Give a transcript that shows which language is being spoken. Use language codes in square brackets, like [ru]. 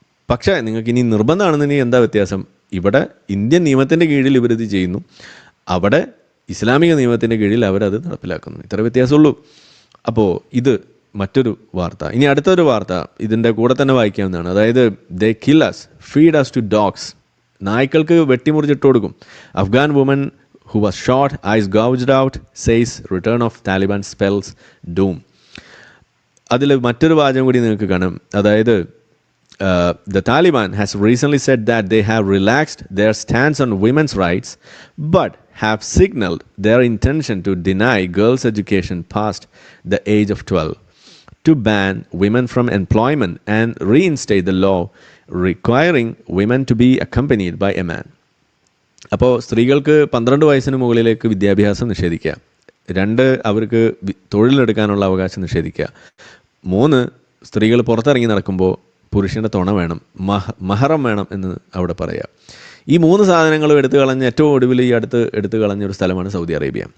[ml] പക്ഷേ നിങ്ങൾക്ക് ഇനി നിർബന്ധമാണെന്നുണ്ടെങ്കിൽ എന്താ വ്യത്യാസം? ഇവിടെ ഇന്ത്യൻ നിയമത്തിൻ്റെ കീഴിൽ ഇവരിത് ചെയ്യുന്നു, അവിടെ ഇസ്ലാമിക നിയമത്തിൻ്റെ കീഴിൽ അവരത് നടപ്പിലാക്കുന്നു. ഇത്ര വ്യത്യാസമുള്ളൂ. അപ്പോൾ ഇത് മറ്റൊരു വാർത്ത. ഇനി അടുത്തൊരു വാർത്ത ഇതിൻ്റെ കൂടെ തന്നെ വായിക്കാവുന്നതാണ്. [en] അതായത് they kill us, feed us to dogs. [ml] നായ്ക്കൾക്ക് വെട്ടിമുറിച്ചിട്ട് കൊടുക്കും. [en] Afghan woman who was shot, eyes gouged out, says return of Taliban spells doom. [ml] അതിൽ മറ്റൊരു വാചകം കൂടി നിങ്ങൾക്ക് കാണാം. അതായത് [en] the Taliban has recently said that they have relaxed their stance on women's rights, but have signaled their intention to deny girls' education past the age of 12, to ban women from employment and reinstate the law requiring women to be accompanied by a man. [ml] അപ്പോൾ സ്ത്രീകൾക്ക് 12 വയസ്സിന് മുകളിലേക്ക് വിദ്യാഭ്യാസം നിഷേധിക്കുക, 2 അവർക്ക് തൊഴിലെടുക്കാനുള്ള അവകാശം നിഷേധിക്കുക, 3 സ്ത്രീകൾ പുറത്തിറങ്ങി നടക്കുമ്പോൾ പുരുഷൻ്റെ തുണ വേണം, മഹറം വേണം എന്ന് അവിടെ പറയുക. ഈ 3 സാധനങ്ങളും എടുത്തു കളഞ്ഞ് ഏറ്റവും ഒടുവിൽ ഈ അടുത്ത് എടുത്തു കളഞ്ഞൊരു സ്ഥലമാണ് സൗദി അറേബ്യ.